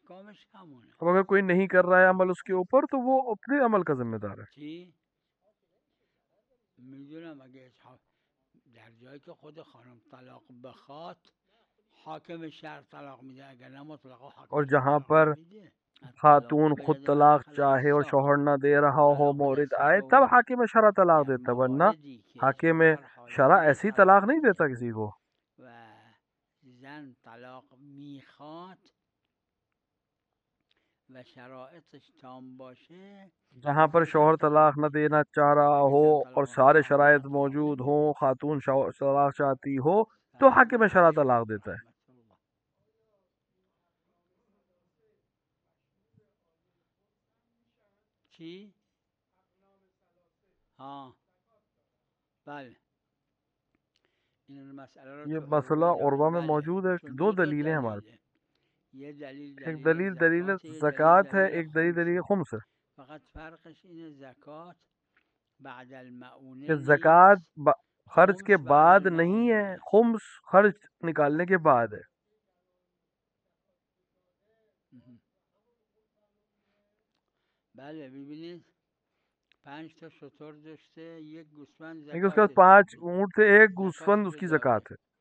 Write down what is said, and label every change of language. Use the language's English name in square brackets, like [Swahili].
[Urdu] اب اگر کوئی نہیں کر رہا ہے عمل اس کے اوپر تو وہ اپنے عمل کا ذمہ دار ہے. [Persian] میدونم اگه در جایی که خود خانم طلاق بخواد حاکم شهر طلاق میده، اگر نه مطلقا حاکم [Urdu] اور جہاں طلاق پر [Persian] نمیده. [Urdu] خاتون خود طلاق چاہے اور شوہر نہ دے رہا ہو، مورد آئے، تب حاکم شرع طلاق دیتا، ورنہ حاکم شرع ایسی طلاق نہیں دیتا کسی کو. [Persian] و زن طلاق میخواد و شرائطش تام باشه، [Urdu] جہاں پر شوہر طلاق نہ دینا چاہ رہا ہو اور سارے شرائط موجود ہوں، خاتون طلاق چاہتی ہو، تو حاکم شرع طلاق دیتا ہے. [Persian] چی؟ ہاں بله [Urdu] یہ مسئلہ عربہ میں موجود ہے. دو دلیلیں ہمارے پاس. ایک دلیل زکوٰۃ ہے، ایک دلیل خمس ہے. [Persian] فقط فرقش اینه زکات بعد المعونه [Urdu] کہ زکوٰۃ خرچ کے بعد نہیں ہے، خمس خرچ نکالنے کے بعد ہے. [Persian] بله ببینید 5 تا شتر داشته، یک گوسفند [Urdu] لیکن اس کے بعد 5 اونٹ تھے، ایک گوسفند اس کی زکوٰۃ ہے.